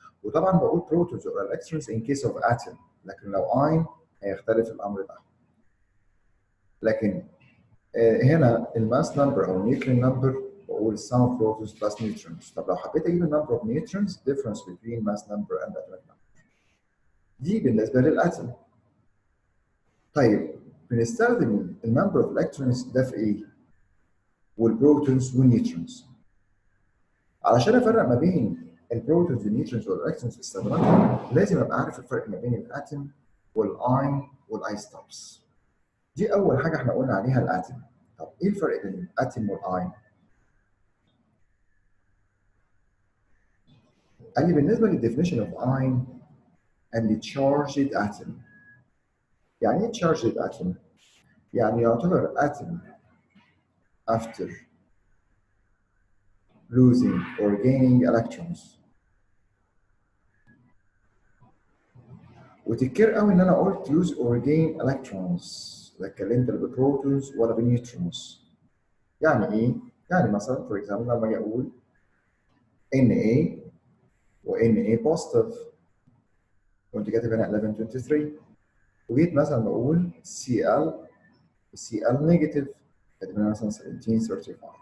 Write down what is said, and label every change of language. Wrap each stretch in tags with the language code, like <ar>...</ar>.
<ar>وطبعا بقول</ar> <en>protons or electrons in case of atom</en> <ar>لكن لو ion هيختلف الأمر ده. لكن هنا الماس نمبر أو</ar> <en>nuclear number</en> <ar>بقول</ar> <en>sum of protons plus neutrons.</en> <ar>طب لو حبيت أجيب</ar> <en>number of neutrons difference between mass number and atomic number.</en> <ar>دي بالنسبة للأتم. طيب بنستخدم</ar> <en>number of electrons</en> <ar>ده في إيه؟ والبروتونز والنيوترونز. علشان افرق ما بين البروتونز والنيوترونز والالكترونز في استخداماتهم لازم ابقى عارف الفرق ما بين الاتم والاين والايزوتوبس. دي اول حاجه احنا قلنا عليها الاتم. طب ايه الفرق بين الاتم والاين؟ قال لي بالنسبه للديفينيشن اوف اين قال لي</ar> <en>charged atom.</en> <ar>يعني ايه</ar> <en>charged atom؟</en> <ar>يعني يعتبر</ar> <en>atom after losing or gaining electrons</en> <ar>وتكير قوي ان انا قلت</ar> <en>use or gain electrons،</en> <ar>لا اتكلمت لا ببروتونز ولا بنيوترونز. يعني ايه؟ يعني مثلا فور اكزامبل لما اجي اقول Na و Na بوزيتيف وانت كاتب هنا 1123، وجيت مثلا بقول Cl Cl نيجاتيف كاتب هنا مثلا 1735.</ar>